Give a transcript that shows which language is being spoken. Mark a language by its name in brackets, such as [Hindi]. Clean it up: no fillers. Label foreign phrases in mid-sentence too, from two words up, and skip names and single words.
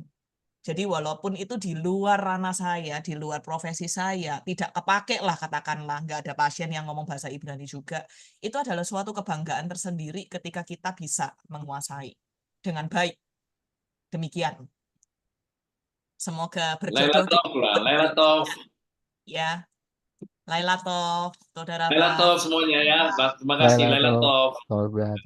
[Indonesian] Jadi walaupun itu di luar ranah saya, di luar profesi saya, tidak kepake lah katakanlah, nggak ada pasien yang ngomong bahasa Ibrani juga, itu adalah suatu kebanggaan tersendiri ketika kita bisa menguasai dengan baik. Demikian. Semoga berjodoh. [Hebrew] לילה טוב. Ya. לילה טוב, saudara. לילה טוב [Indonesian] semuanya ya. Terima kasih [Hebrew] לילה טוב.